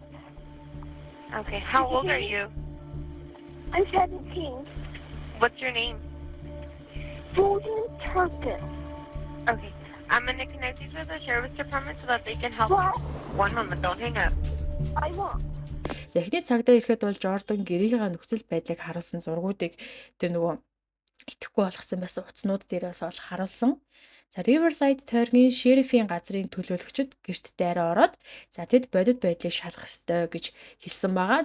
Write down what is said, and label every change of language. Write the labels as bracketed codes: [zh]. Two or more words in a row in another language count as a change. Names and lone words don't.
[en] Okay. How old are you? I'm 17. What's your name? Golden Turpin. Okay. I'm going to connect you to the sheriff's department so that they can help What? you. One moment. Don't hang up. I won't. [mn] За эхний цагдаа ирэхэд бол Жордан гэрийнхээ нөхцөл байдлыг харуулсан зургуудыг тэр нөгөө итгэхгүй болгосон байсан утаснууд дээрээс бол харуулсан. За Riverside тойргийн шерифийн газрын төлөөлөгчд гэрт дайраа ороод за тэд бодит байдлыг шалгах ёстой гэж хэлсэн байгаа.